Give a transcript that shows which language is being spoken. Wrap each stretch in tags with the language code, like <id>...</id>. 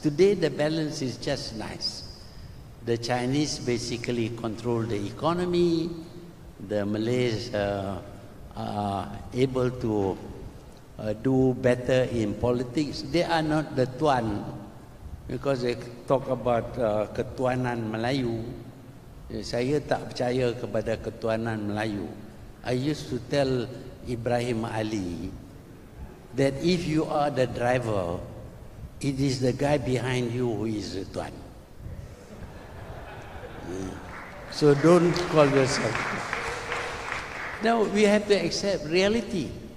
<en>Today, the balance is just nice. The Chinese basically control the economy. The Malays are able to do better in politics. They are not the Tuan, because they talk about ketuanan Melayu.</en> <ms>Saya tak percaya kepada ketuanan Melayu.</ms> <en>I used to tell Ibrahim Ali that if you are the driver, it is the guy behind you who is the Tuan. So don't call yourself. Now we have to accept reality.</en>